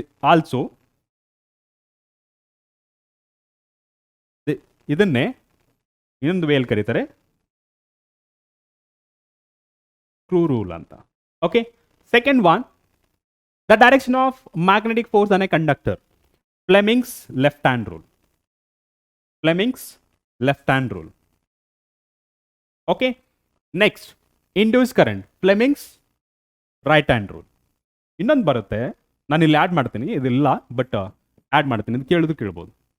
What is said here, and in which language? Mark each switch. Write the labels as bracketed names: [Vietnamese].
[Kannada] Also ಇದನ್ನೇ ಇನ್ನೊಂದು ವೇಯಲ್ಲಿ ಕರೀತಾರೆ ಸ್ಕ್ರೂ ರೂಲ್ ಅಂತ. [English] Okay, second one, the direction of magnetic force on a conductor, Fleming's left hand rule. Fleming's left hand rule. Okay, next, induced current, Fleming's right hand rule. [Kannada] ಇನ್ನೊಂದು ಬರುತ್ತೆ, ನಾನು ಇಲ್ಲಿ add ಮಾಡ್ತೀನಿ, ಇದಿಲ್ಲ ಬಟ್ ಆ್ಯಡ್ ಮಾಡ್ತೀನಿ, ಇದು ಕೇಳಿದ್ರು ಕೇಳ್ಬೋದು.